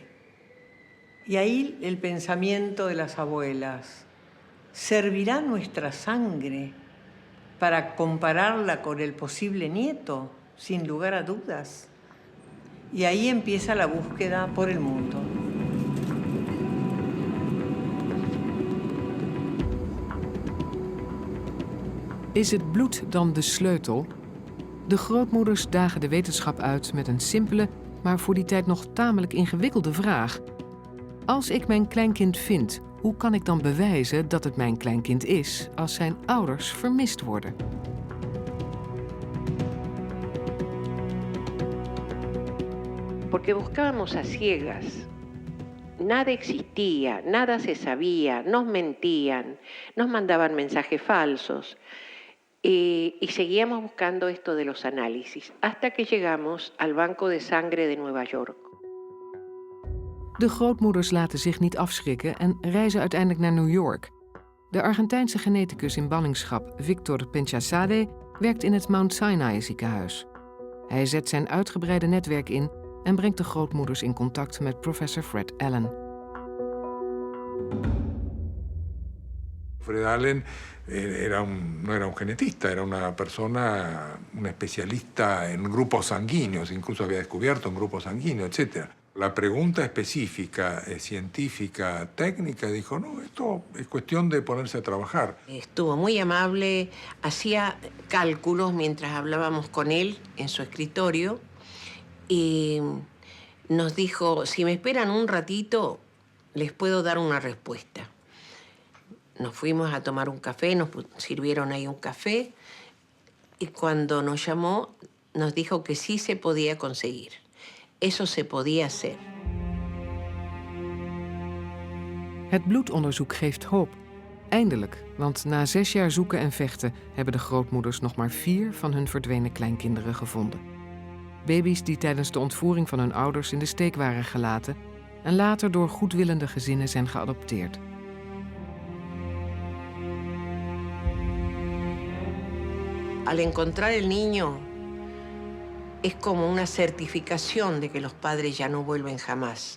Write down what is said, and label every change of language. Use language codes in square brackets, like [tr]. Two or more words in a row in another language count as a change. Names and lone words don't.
[es] Y ahí el pensamiento de las abuelas. ¿Servirá nuestra sangre para compararla con el posible nieto? Sin lugar a dudas. Y ahí empieza la búsqueda por el mundo. [nl] Is het bloed dan de sleutel? De grootmoeders dagen de wetenschap uit met een simpele, maar voor die tijd nog tamelijk ingewikkelde vraag. Als ik mijn kleinkind vind, hoe kan ik dan bewijzen dat het mijn kleinkind is als zijn ouders vermist worden? [es] Porque buscábamos a ciegas. Nada existía, nada se sabía, nos mentían, nos mandaban mensajes falsos. Y seguíamos buscando esto de los análisis, hasta que llegamos al Banco de Sangre de Nueva York. [nl] De grootmoeders laten zich niet afschrikken en reizen uiteindelijk naar New York. De Argentijnse geneticus in ballingschap Victor Penchasade werkt in het Mount Sinai ziekenhuis. Hij zet zijn uitgebreide netwerk in en brengt de grootmoeders in contact met professor Fred Allen. [es] Fred Allen no era un genetista, era una persona, un especialista en grupos sanguíneos, incluso había descubierto un grupo sanguíneo, etc. La pregunta específica, científica, técnica, dijo, no, esto es cuestión de ponerse a trabajar. Estuvo muy amable, hacía cálculos mientras hablábamos con él en su escritorio y nos dijo, si me esperan un ratito, les puedo dar una respuesta. Nos fuimos a tomar un café, nos sirvieron ahí un café, y cuando nos llamó, nos dijo que sí se podía conseguir. Eso se podía hacer. [nl] Het bloedonderzoek geeft hoop. Eindelijk, want na 6 jaar zoeken en vechten hebben de grootmoeders nog maar 4 van hun verdwenen kleinkinderen gevonden. Baby's die tijdens de ontvoering van hun ouders in de steek waren gelaten en later door goedwillende gezinnen zijn geadopteerd. [es] Al encontrar el niño, es como una certificación de que los padres ya no vuelven jamás.